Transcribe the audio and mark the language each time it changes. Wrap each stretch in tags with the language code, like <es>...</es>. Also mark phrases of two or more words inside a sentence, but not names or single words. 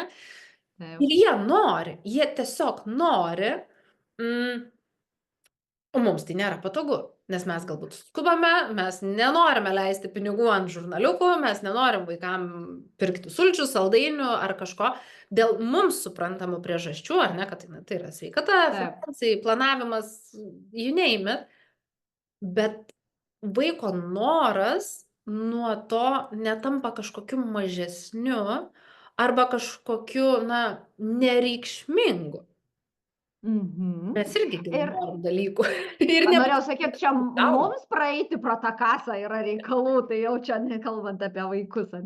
<lt>Ir jie nori, jie tiesiog nori, o mums tai nėra patogu, nes mes galbūt skubame, mes nenorime leisti pinigų ant žurnaliukų, mes nenorim vaikam pirkti sulčių, saldainių ar kažko, dėl mums suprantamų priežasčių, ar ne, kad tai yra sveikata, finansai, planavimas,</lt> <en>you name it,</en> <lt>bet vaiko noras nuo to netampa kažkokiu mažesniu arba kažkokiu, na, nereikšmingu. Mes irgi norim dalykų. Norėjau sakyti, čia mums praeiti pro tą kasą yra reikalų, tai jau čia nekalbant apie vaikus, ne?</lt>